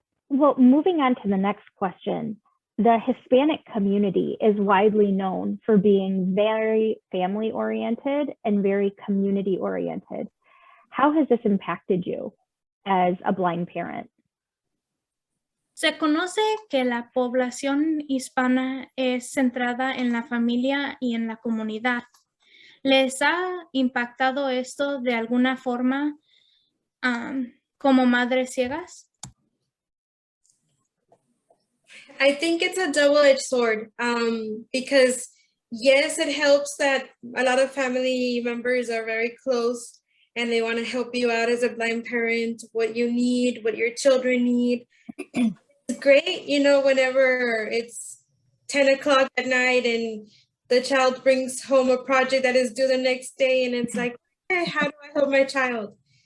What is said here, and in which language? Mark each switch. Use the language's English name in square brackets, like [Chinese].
[English] Well, moving on to the next question, the Hispanic community is widely known for being very family-oriented and very community-oriented. How has this impacted you as a blind parent? [Spanish] Se conoce que la población hispana es centrada en la familia y en la comunidad. ¿Les ha impactado esto de alguna forma como madres ciegas? [English] I think it's a double-edged sword because yes, it helps that a lot of family members are very close and they want to help you out as a blind parent, what you need, what your children need. It's great, you know, whenever it's 10 o'clock at night and the child brings home a project that is due the next day and it's like, hey, how do I help my child?